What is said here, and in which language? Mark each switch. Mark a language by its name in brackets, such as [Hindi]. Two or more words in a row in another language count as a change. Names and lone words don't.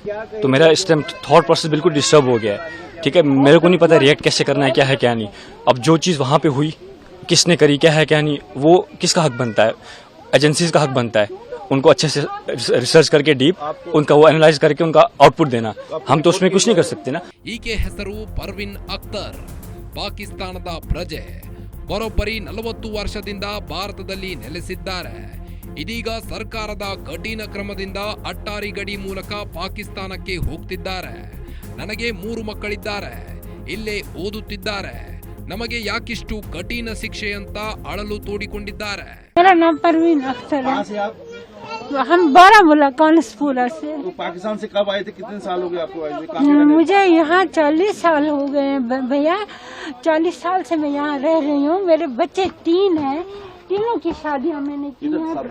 [Hindi] तो मेरा इस टाइम [English] thought process [Hindi] बिल्कुल डिस्टर्ब हो गया है। ठीक है, मेरे को नहीं पता रिएक्ट कैसे करना है, क्या है क्या नहीं। अब जो चीज़ वहाँ पे हुई, किसने करी, क्या है क्या नहीं, वो किसका हक बनता है? एजेंसीज का हक बनता है उनको अच्छे से रिसर्च करके डीप उनका वो एनालाइज करके उनका आउटपुट देना। हम तो उसमें कुछ नहीं कर सकते ना। [Kannada] ಈಕೆ ಹೆಸರು ಪರ್ವಿನ್ ಅಖ್ತರ್, ಪಾಕಿಸ್ತಾನದ ಪ್ರಜೆ. ಬರೋಬ್ಬರಿ 40 ವರ್ಷದಿಂದ ಭಾರತದಲ್ಲಿ ನೆಲೆಸಿದ್ದಾರೆ. ಇದೀಗ ಸರ್ಕಾರದ ಕಠಿಣ ಕ್ರಮದಿಂದ ಅಟ್ಟಾರಿ ಗಡಿ ಮೂಲಕ ಪಾಕಿಸ್ತಾನಕ್ಕೆ ಹೋಗ್ತಿದ್ದಾರೆ. ನನಗೆ 3 ಮಕ್ಕಳಿದ್ದಾರೆ, ಇಲ್ಲೇ ಓದುತ್ತಿದ್ದಾರೆ. ನಮಗೆ ಯಾಕಿಷ್ಟು ಕಠಿಣ ಶಿಕ್ಷೆ ಅಂತ ಅಳಲು ತೋಡಿಕೊಂಡಿದ್ದಾರೆ. [Hindi] मेरा नाम परवीन अख्तर कहाँ है। से आप? हम बारामूला कानसपुरा से। तो पाकिस्तान से कब आए थे, कितने साल हो गए आपको आए हुए? कहाँ पे रहने? मुझे यहाँ 40 साल हो गए हैं भैया। 40 साल से मैं यहाँ रह रही हूँ। मेरे बच्चे 3 हैं, तीनों की शादियाँ मैंने की है।